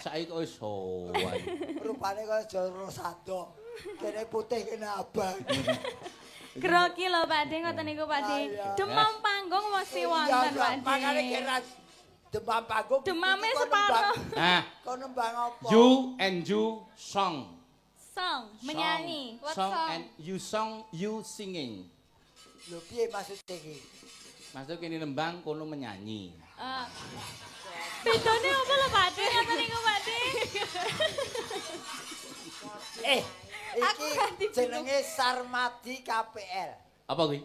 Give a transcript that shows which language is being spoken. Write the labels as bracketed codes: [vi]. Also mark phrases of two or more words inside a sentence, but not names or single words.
[jv] Saiki kok wis sowan. Rupane kaya jero sado. Kene putih kene abang. Grogi lho Pak De, ngoten niku Pak De. Demam panggung mesti wonten Pak De. Makane kira demam panggung. Demame separuh. Nah, kok nembang apa? [en] you and you song. [id] Song, menyanyi. [en] Song and you singing. [jv] Lho piye maksudnya iki? Maksud kene nembang kono menyanyi. Bedane apa lho Pak De? Ngoten niku Pak De. Iki jenenge Sarmadi KPL. Apa kuwi?